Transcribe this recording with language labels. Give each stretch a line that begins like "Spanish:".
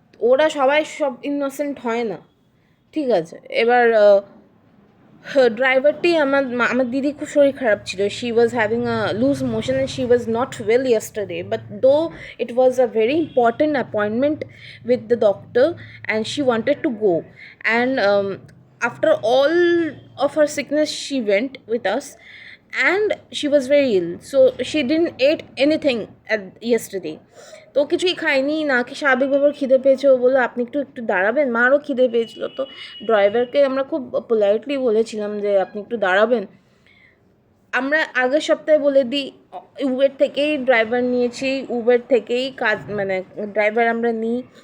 Bangla: ওরা সবাই সব ইনোসেন্ট হয় না, ঠিক আছে? এবার ড্রাইভারটি, আমার দিদি খুব শরীর খারাপ ছিল।
English: She was having a loose motion and she was not well yesterday, but though it was a very important appointment with the doctor, and she wanted to go. And after all of her sickness, she went with us, and she was very ill, so she didn't ate anything yesterday.
Bangla: তো কিছুই খায়নি, না কি স্বাভাবিকভাবে খিদে পেয়েছে। ও বললো আপনি একটু একটু দাঁড়াবেন, মারও খিদে পেয়েছিল। তো ড্রাইভারকে আমরা খুব পোলাইটলি বলেছিলাম যে আপনি একটু দাঁড়াবেন। আমরা আগের সপ্তাহে বলে দিই, উবের থেকেই ড্রাইভার নিয়েছি, উবের থেকেই কাজ, মানে ড্রাইভার আমরা নিই।